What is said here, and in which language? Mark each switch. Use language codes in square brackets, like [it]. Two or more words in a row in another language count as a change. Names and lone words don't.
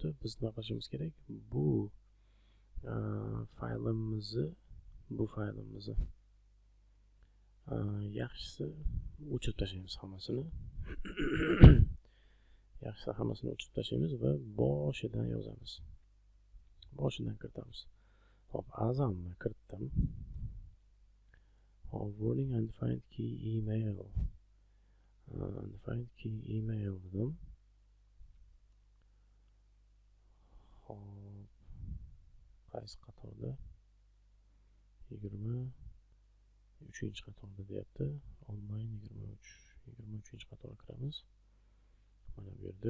[uz] Biz nima qilishimiz kerak? Bu faylimizni yaxshisi o'chirib tashlaymiz hammasini. O'chirib tashlaymiz va boshidan yozamiz. Boshidan kiritamiz. Hop, Azamni kiritdim. [en] Warning undefined key email. Undefined key email [uz] dedim. Hop, qaysi qatorda? 23 qatorda deyapti. Online 23 qatorga kiramiz. Mana bu yerda.